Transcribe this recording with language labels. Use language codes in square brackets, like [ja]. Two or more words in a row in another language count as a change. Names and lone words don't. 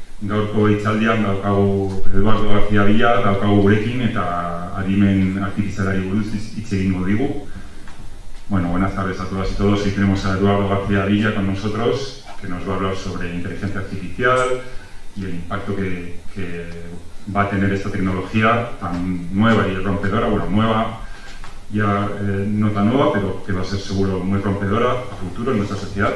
[eu] gaurko hitzaldian daukagu Eduardo García Villa, daukagu gurekin eta adimen artifizialari buruz hitz egingo digu. [es] Bueno, buenas tardes a todas y todos. Hoy tenemos a Eduardo García Villa con nosotros, que nos va a hablar sobre inteligencia artificial y el impacto que va a tener esta tecnología tan nueva y rompedora. Bueno, nueva, ya no tan nueva, pero que va a ser seguro muy rompedora a futuro en nuestra sociedad.